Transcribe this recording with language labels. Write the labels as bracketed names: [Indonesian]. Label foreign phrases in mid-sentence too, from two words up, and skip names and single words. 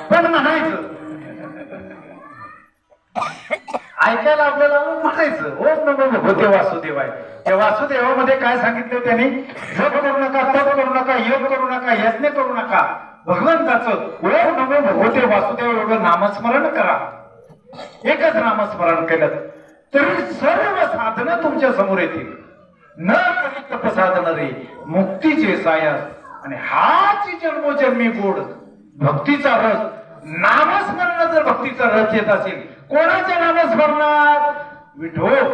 [Marathi] पण म्हणायचं ऐकायला आपल्याला म्हणायचं [Sanskrit] ओम नमो भगवते वासुदेवाय. [Marathi] त्या वासुदेवामध्ये काय सांगितलं त्यांनी, जप करू नका, तप करू नका, योग करू नका, यज्ञ करू नका, भगवंताचं [Sanskrit] ओम नमो भगवते वासुदेव [Marathi] एवढं नामस्मरण करा. एकच नामस्मरण केलं तरी सर्व साधनं तुमच्या समोर येतील. न करी तप साधन रे मुक्तीचे सायास. आणि हाच जन्मोजन्मी गोड भक्तीचा रस. नामस्मरणात जर भक्तीचा रस येत असेल, कोणाच्या नामस्मरणात, विठो